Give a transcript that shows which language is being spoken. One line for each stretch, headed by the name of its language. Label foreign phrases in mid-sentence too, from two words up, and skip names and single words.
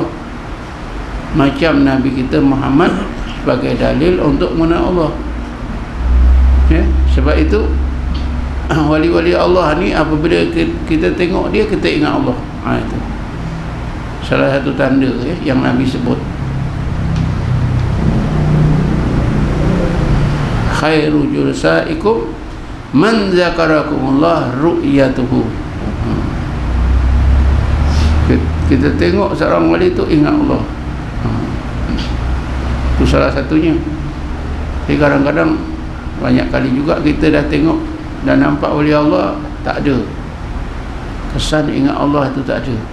Malay: Macam Nabi kita Muhammad sebagai dalil untuk mengenal Allah. Sebab itu wali-wali Allah ni apabila kita tengok dia, kita ingat Allah. Itu salah satu tanda yang Nabi sebut.
Arabic: خير جلسائكم من ذكركم الله رؤيته.
Malay: Kita tengok seorang wali tu ingat Allah. Itu salah satunya. Jadi kadang-kadang banyak kali juga kita dah tengok dan nampak wali Allah, tak ada kesan ingat Allah itu, tak ada.